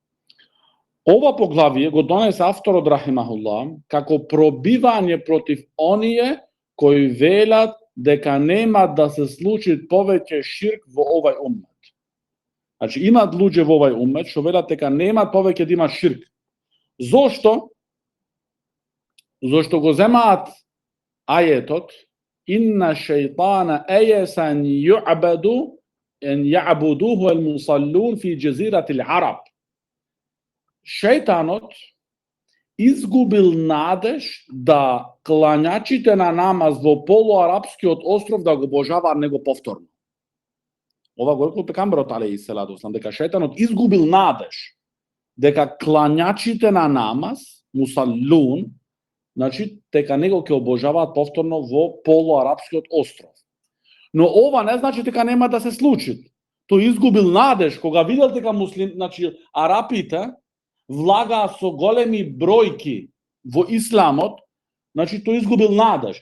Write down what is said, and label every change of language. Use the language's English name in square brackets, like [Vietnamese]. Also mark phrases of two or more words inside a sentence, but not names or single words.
[Macedonian] Ова поглавие го донесе авторот рахимахуллах како пробивање против оние кои велат дека нема да се случи повеќе ширк во овој уммет. Значи, имат луѓе во овој уммет што велат дека нема повеќе да има ширк. Зошто? Зошто го земаат ајетот [Arabic] إن الشيطان أيس أن يعبده المصلون في جزيرة العرب. [Macedonian] Шејтанот изгубил надеж да клањачите на намаз во полуарапскиот остров да го обожаваат него повторно. Ова го рекол пекамберот [Arabic] عليه الصلاة والسلام, [Macedonian] дека шејтанот изгубил надеж дека клањачите на намаз, мусаллун, значи дека него ќе обожаваат повторно во полуарапскиот остров. Но ова не значи дека нема да се случи. Тој изгубил надеж кога видел дека значи арапите влага со големи бројки во исламот, значи тој изгубил надеж.